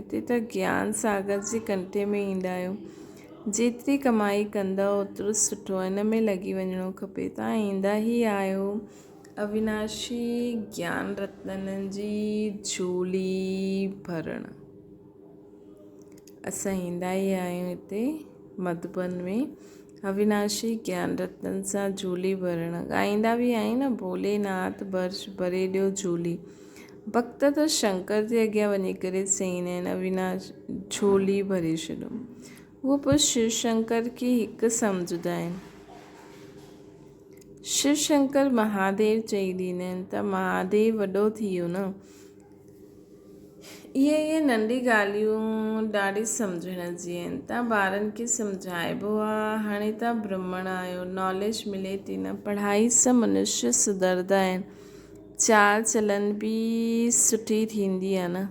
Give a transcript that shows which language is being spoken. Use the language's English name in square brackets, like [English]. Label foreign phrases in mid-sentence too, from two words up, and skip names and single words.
[Sindhi] हिते त ज्ञान सागर जे कंठे में ईंदा आहियो। जेतिरी कमाई कंदव ओतिरो सुठो आहे, हिन में लॻी वञिणो खपे। तव्हां ईंदा ई आहियो अविनाशी ज्ञान रत्ननि जी झोली भरणु। असां ईंदा ई आहियूं हिते मधुबन में अविनाशी ज्ञान रत्ननि सां झोली भरणु। ॻाईंदा बि आहियूं न, भोलेनाथ भरे ॾियो झोली। भक्त त शंकर जे अॻियां वञी करे चईंदा आहिनि अविनाश झोली भरे छॾो। उहो पोइ शिव शंकर खे हिकु सम्झंदा आहिनि। शिव शंकर महादेव चई ॾींदा आहिनि त महादेव वॾो थी वियो न। इहे नंढी ॻाल्हियूं ॾाढी सम्झण जी आहिनि। तव्हां ॿारनि खे सम्झाइबो आहे। हाणे तव्हां ब्राह्मण आहियो, नॉलेज मिले थी न। पढ़ाई सां मनुष्य सुधरंदा आहिनि, चाल चलन बि सुठी थींदी आहे न।